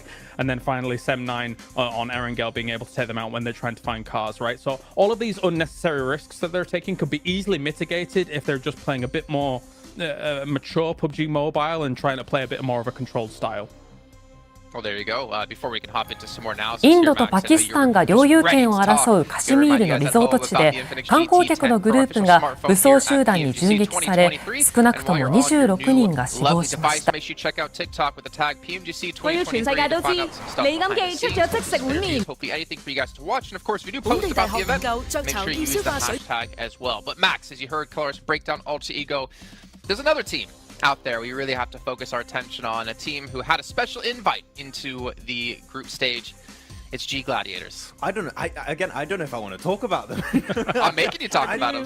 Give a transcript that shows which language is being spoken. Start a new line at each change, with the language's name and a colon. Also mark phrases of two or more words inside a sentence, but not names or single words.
English: And then finally, Sem9 on Erangel being able to take them out when they're trying to find cars, right? So all of these unnecessary risks that they're taking could be easily mitigated if they're just playing a bit more mature PUBG Mobile and trying to play a bit more of a controlled style. Well, there you go. Before we can hop into some more analysis
Japanese: インドとパキスタンが領有権を争うカシミールのリゾート地で観光客のグループが武装集団に銃撃され少なくとも26人が死亡しました。
Cantonese: 我要全世界都知，李錦記出咗即食碗麵。本地大學研究雀巢要消化水。
English: But Max, as you heard Kalaris break down Alter Ego, there's another team out there we really have to focus our attention on, a team who had a special invite into the group stage. It's G Gladiators. I don't know. I don't know if I want to talk about them. I'm making you talk about them.